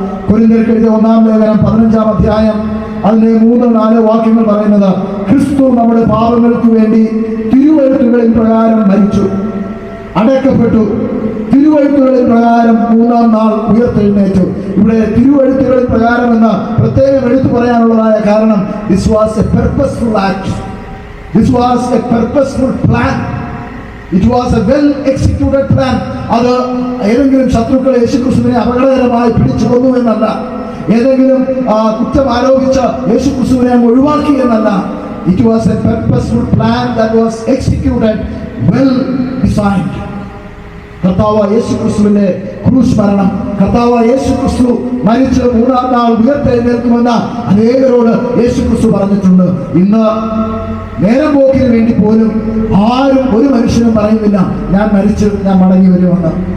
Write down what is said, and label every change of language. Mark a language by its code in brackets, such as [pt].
[ml] കൊരിന്ത്യർക്ക് എഴുതിയ 1-ാം ലേഖനം 15-ാം അധ്യായം അതിന്റെ 3-4 വാക്യങ്ങൾ പറയുന്നത്, ക്രിസ്തു നമ്മുടെ പാപങ്ങൾക്ക് വേണ്ടി തിരുവെഴുത്തുകളിൻ പ്രകാരം മരിച്ചു, അടക്കപ്പെട്ടു, തിരുവെഴുത്തുകളിൻ പ്രകാരം 3-ാം നാൾ ഉയർത്തെഴുന്നേറ്റു. ഇവിടെ തിരുവെഴുത്തുകളിൻ പ്രകാരം എന്ന് പ്രത്യേകം എടുത്തു പറയാനുള്ളതായ കാരണം [en] this was a purposeful act. This was a purposeful plan. It was a well executed plan. [ml] അത് ഏതെങ്കിലും ശത്രുക്കളെ യേശുക്രിസ്തുവിനെ അപകടകരമായി പിടിച്ചു കൊന്നു എന്നല്ല, ഏതെങ്കിലും കുറ്റം ആരോപിച്ച യേശുക്രിസ്തുവിനെ അങ്ങ് ഒഴിവാക്കി എന്നല്ല. [en] It was a purposeful plan that was executed, well designed. [ml] കർത്താവ് യേശു ക്രിസ്തുവിന്റെ ക്രൂശ് മരണം, കർത്താവ് യേശു ക്രിസ്തു മരിച്ച് 3-ാം നാൾ ഉയർത്തെഴുന്നേൽക്കുമെന്ന് അനേകരോട് യേശു ക്രിസ്തു പറഞ്ഞിട്ടുണ്ട്. ഇന്ന് നേരം പോക്കിന് വേണ്ടി പോലും ആരും ഒരു മനുഷ്യനും പറയുന്നില്ല ഞാൻ മരിച്ച് ഞാൻ മടങ്ങി വരുമെന്ന്.